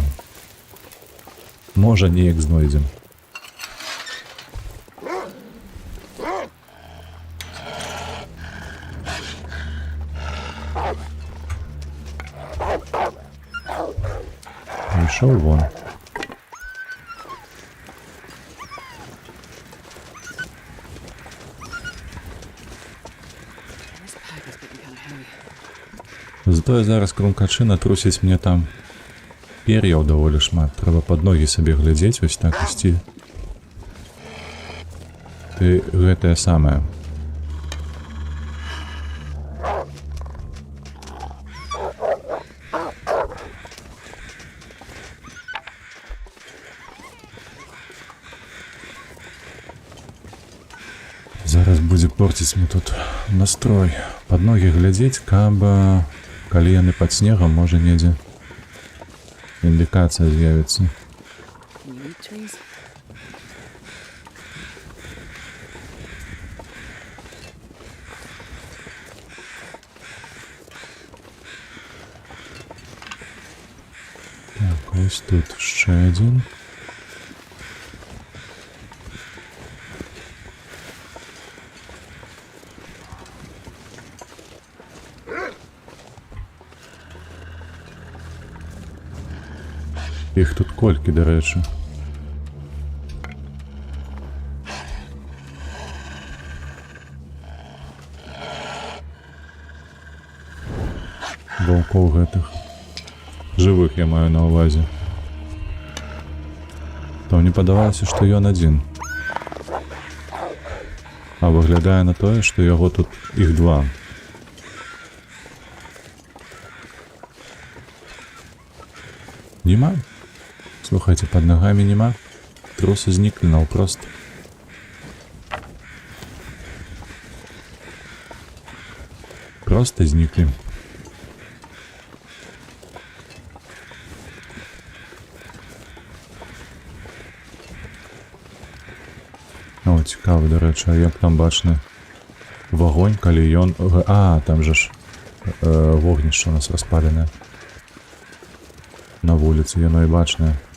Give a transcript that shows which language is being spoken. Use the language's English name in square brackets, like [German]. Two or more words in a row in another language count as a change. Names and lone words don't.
[Belarusian] Можа, неяк знойдзем. Ішоў вон. [English] This pack is getting kind of heavy. [Belarusian] Затое зараз крумкачы натрусяць мне там пер'яў даволі шмат. Трэба пад ногі сабе глядзець, вось так ісці. Ты гэтае самае. Зараз будзе порціць мне тут настрой. Пад ногі глядзець, каб калі яны пад снегам, можа недзе індыкацыя з'явіцца. [English] Can you eat trees? [Ukrainian] Так, ось тут ще один. [Belarusian] Іх тут колькі, [Ukrainian] до речі. [Belarusian] Ваўкоў гэтых. Жывых я маю на ўвазе. То мне падавалася, што ён адзін. А выглядае на тое, што яго тут іх 2. [Ukrainian] Нема? Слухайте, под ногами нема. Трусы зникли наўпрост. Просто зникли. О, цікаво, до речі, а як там бачно вогонь, [Belarusian] калі ён... [Ukrainian] А, там же ж вогнище у нас распалене. На вулиці, [Belarusian] яно і бачне.